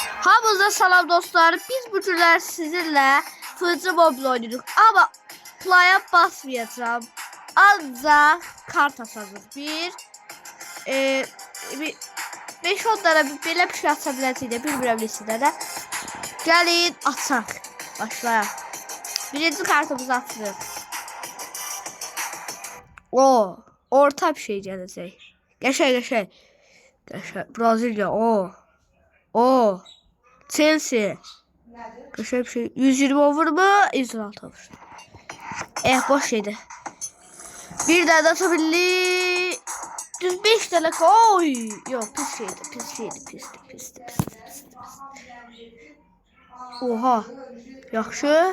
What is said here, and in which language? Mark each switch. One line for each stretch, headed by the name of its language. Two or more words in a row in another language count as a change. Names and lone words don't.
Azerbaijani: Hamınıza salam dostlar.
Turkish: Biz bu günler sizinle fırça mobil oynuyoruz. Ama playa basmayacağım. Ancak kart atacağız.
Azerbaijani: Bir 5-10 tane belə bir şey ata biləcəyini bilmirəm neçədə də. Gəlin ataq. Başlayaq. Birinci kartımızı atırıq. Orta bir şey gələcək. Qəşəng. Braziliya. Chelsea.
Turkish: Köşe bir şey. 120 over mu? 116 over. Boş şeydi. Bir tane atabildi.
Azerbaijani: Düz 5 tane. Oy. Yok pis şeydi. Pisti. Oha. Yaxşı.